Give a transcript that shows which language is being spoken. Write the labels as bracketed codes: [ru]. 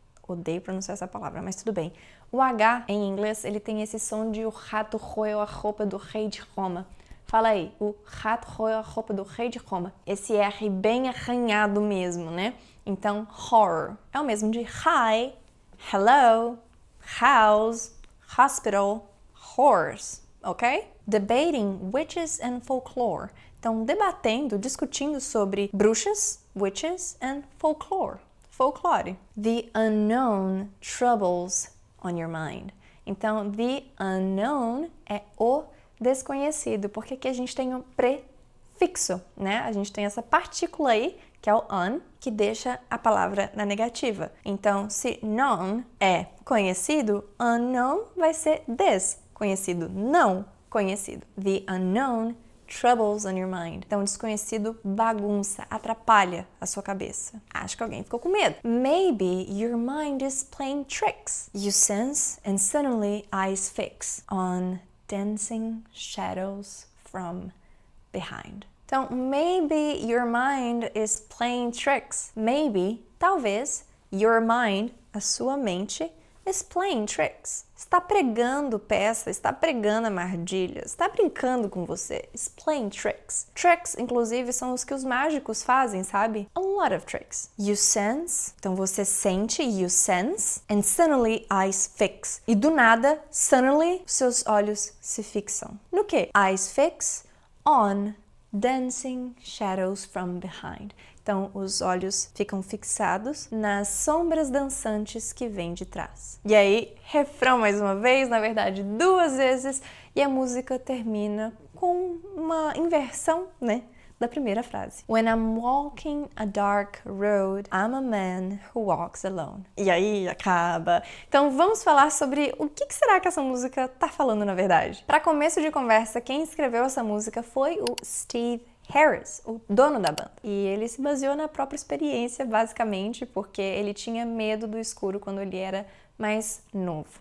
[pt] Odeio pronunciar essa palavra, mas tudo bem. O H em inglês, ele tem esse som de o rato roeu a roupa do rei de Roma. Fala aí, o rato roeu a roupa do rei de Roma. Esse R bem arranhado mesmo, né? Então, horror é o mesmo de [en] hi, hello, house, hospital, horse, [pt] ok? [en] Debating witches and folklore. [pt] Então, debatendo, discutindo sobre bruxas, [en] witches and folklore. [pt] Folklore. [en] The unknown troubles on your mind. [pt] Então, the unknown é o desconhecido, porque aqui a gente tem um prefixo, né? A gente tem essa partícula aí, que é o un, que deixa a palavra na negativa. Então, se known é conhecido, unknown vai ser desconhecido, não conhecido. [en] The unknown troubles on your mind. [pt] Então, desconhecido bagunça, atrapalha a sua cabeça. Acho que alguém ficou com medo. [en] Maybe your mind is playing tricks. You sense and suddenly eyes fix on dancing shadows from behind. [pt] Então, [en] maybe your mind is playing tricks. Maybe, [pt] talvez, [en] your mind, [pt] a sua mente, [en] is playing tricks. [pt] Está pregando peça, está pregando armadilhas, está brincando com você. [en] Is playing tricks. [pt] Tricks, inclusive, são os que os mágicos fazem, sabe? [en] A lot of tricks. You sense, [pt] então você sente, [en] you sense, and suddenly eyes fix. [pt] E do nada, suddenly, seus olhos se fixam. No quê? [en] Eyes fix on dancing shadows from behind. [pt] Então, os olhos ficam fixados nas sombras dançantes que vêm de trás. E aí, refrão mais uma vez, na verdade, 2 vezes, e a música termina com uma inversão, né, da primeira frase. [en] When I'm walking a dark road, I'm a man who walks alone. [pt] E aí, acaba. Então, vamos falar sobre o que será que essa música tá falando, na verdade. Para começo de conversa, quem escreveu essa música foi o Steve Harris, o dono da banda. E ele se baseou na própria experiência, basicamente, porque ele tinha medo do escuro quando ele era mais novo.